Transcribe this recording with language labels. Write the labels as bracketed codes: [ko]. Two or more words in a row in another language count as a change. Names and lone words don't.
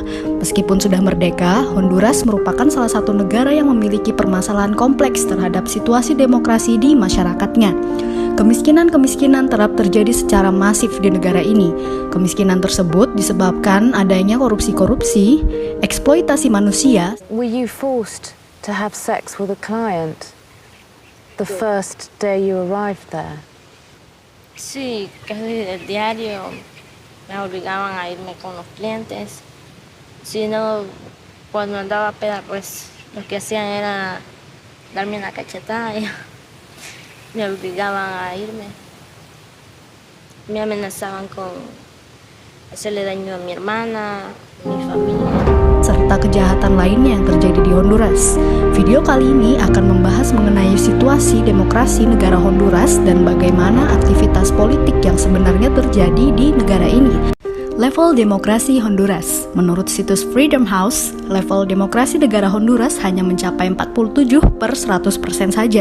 [id] Meskipun sudah merdeka, Honduras merupakan salah satu negara yang memiliki permasalahan kompleks terhadap situasi demokrasi di masyarakatnya. Kemiskinan kerap terjadi secara masif di negara ini. Kemiskinan tersebut disebabkan adanya korupsi, eksploitasi manusia. [en] Were you forced to have sex with a client the first day you arrived there? [es] Sí, casi del diario me obligaban a irme con los clientes. Si no, cuando andaba peda, pues lo que hacían era darme una cachetada y me obligaban a irme. Me amenazaban con hacerle daño a mi hermana, a mi familia, [id] serta kejahatan lainnya yang terjadi di Honduras. Video kali ini akan membahas mengenai situasi demokrasi negara Honduras dan bagaimana aktivitas politik yang sebenarnya terjadi di negara ini. Level demokrasi Honduras. Menurut situs Freedom House, level demokrasi negara Honduras hanya mencapai 47/100% saja.